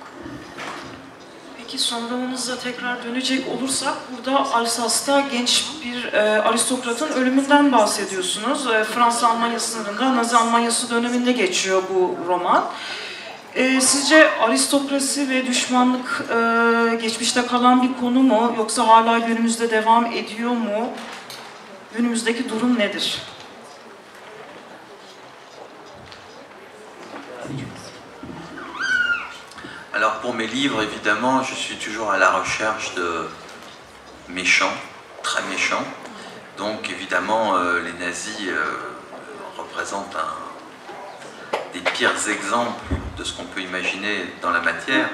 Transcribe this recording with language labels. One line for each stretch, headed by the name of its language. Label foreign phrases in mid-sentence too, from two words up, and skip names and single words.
Turkish: Peki son romanınıza tekrar dönecek olursak, burada Alsas'ta genç bir aristokratın ölümünden bahsediyorsunuz. Fransız Almanya sınırında, Nazi Almanyası döneminde geçiyor bu roman. Sizce aristokrasi ve düşmanlık geçmişte kalan bir konu mu, yoksa hala günümüzde devam ediyor mu? Günümüzdeki durum nedir?
French: Alors pour mes livres, évidemment, je suis toujours à la recherche de méchants, très méchants. Donc évidemment, les nazis représentent des pires exemples de ce qu'on peut imaginer dans la matière.